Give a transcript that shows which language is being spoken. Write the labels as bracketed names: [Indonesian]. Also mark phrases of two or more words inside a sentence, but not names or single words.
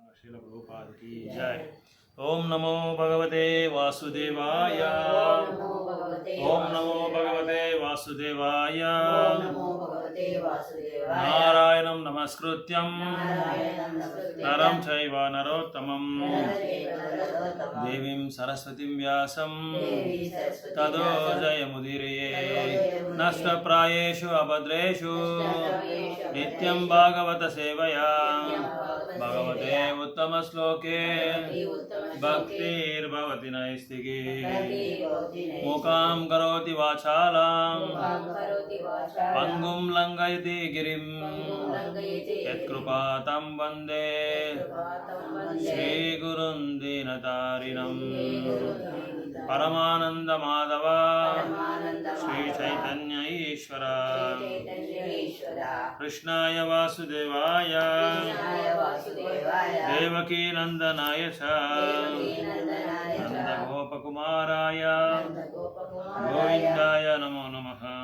[Hindi] श्रील प्रभुपाद की जय. [Sanskrit] ಓಂ ನಮೋ ಭಗವತೆ ವಾಸುದೇವಾಯ. ಓಂ ನಮೋ ಭಗವತೆ ವಾಸುದೇವಾಯ. ನಾರಾಯಣಂ ನಮಸ್ಕೃತ್ಯಂ ನರಂ ಚೈವ ನರೋತ್ತಮಂ ದೇವೀಂ ಸರಸ್ವತಿಂ ವ್ಯಾಸಂ ತದೋ ಜಯಮುದೀರಯೇ. ನಷ್ಟಪ್ರಾಯೇಷು ಅಭದ್ರೇಷು ನಿತ್ಯಂ ಭಾಗವತ ಸೇವಯಾ ಭಗವತೆ ಉತ್ತಮ ಶ್ಲೋಕೆ ಭಕ್ತಿರ್ಭವತಿ ನೈಸ್ತಿಕಿ. ಮುಖಾಂ ಕರೋತಿ ವಾಚಾಲಾಂ ಪಂಗುಂ ಲಂಘಯತಿ ಗಿರಿಂ ಯತ್ಕೃಪಾತಂ ವಂದೇ ಶ್ರೀಗುರುಂ ದೀನತಾರಿಣಂ. ಪರಮಾನಂದ ಮಾಧವ ಶ್ರೀ ಚೈತನ್ಯ ಈಶ್ವರ. ಕೃಷ್ಣಾಯ ವಾಸುದೇವಾಯ ದೇವಕೀ ನಂದನಾಯ ಚ ನಂದ ಗೋಪಕುಮಾರಾಯ ಗೋವಿಂದಾಯ ನಮೋ ನಮಃ.